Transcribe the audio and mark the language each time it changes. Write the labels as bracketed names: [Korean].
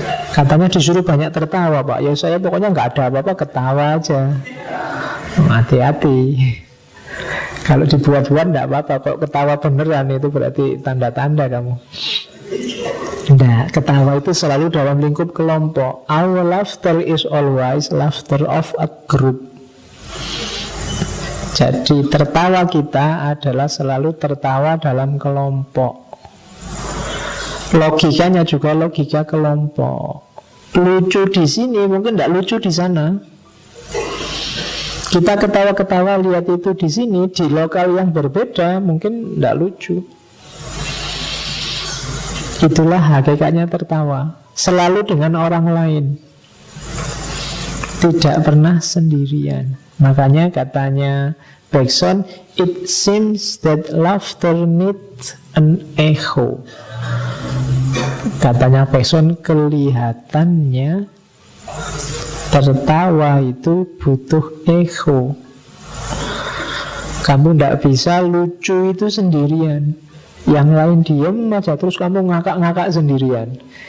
[Indonesian] Katanya disuruh banyak tertawa Pak. Ya saya pokoknya nggak ada apa-apa, ketawa aja. Hati-hati. Kalau dibuat-buat nggak apa-apa. Kalau ketawa beneran itu berarti tanda-tanda kamu. Nah, ketawa itu selalu dalam lingkup kelompok. [English] Our laughter is always laughter of a group. [Indonesian] Jadi tertawa kita adalah selalu tertawa dalam kelompok. Logikanya juga logika kelompok. Lucu di sini mungkin tidak lucu di sana. Kita ketawa-ketawa lihat itu di sini, di lokal yang berbeda mungkin tidak lucu. Itulah hakikatnya tertawa. Selalu dengan orang lain, tidak pernah sendirian. Makanya katanya Bergson, [English] it seems that laughter needs an echo. [Indonesian] Katanya Bergson, kelihatannya tertawa itu butuh echo. Kamu tidak bisa lucu itu sendirian. Yang lain diem aja terus kamu ngakak-ngakak sendirian.